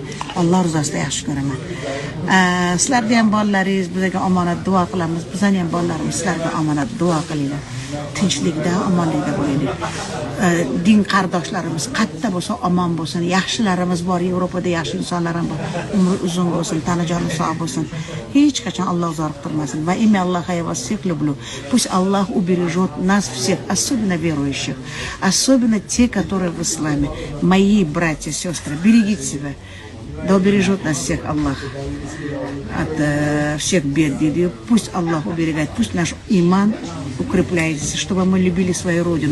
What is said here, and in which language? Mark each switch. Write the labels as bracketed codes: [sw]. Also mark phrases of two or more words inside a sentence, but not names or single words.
[uz] Alloh rizosida yaxshi ko'raman. Sizlarga ham bolalaringiz bizga omonat duo qilamiz. Bizning ham bolalarimiz sizlarga omonat duo qilinglar. Tinchlikda, omonlikda bo'laylik. Din qardoshlarimiz qayerda bo'lsa omon bo'lsin. Yaxshilarimiz bor, Yevropada yaxshi insonlar ham bor. Umri uzun bo'lsin, tanajoni sog' bo'lsin. Hech qachon Alloh zor qilmasin. [ru] Va имя Аллаха я вас всех люблю. Пусть Аллах убережет нас всех, особенно верующих, особенно те, которые в исламе. Мои братья, сестры, берегите себя. Да убережет нас всех Аллах от всех бед. Пусть Аллах уберегает, пусть наш иман укрепляется, чтобы мы любили свою родину.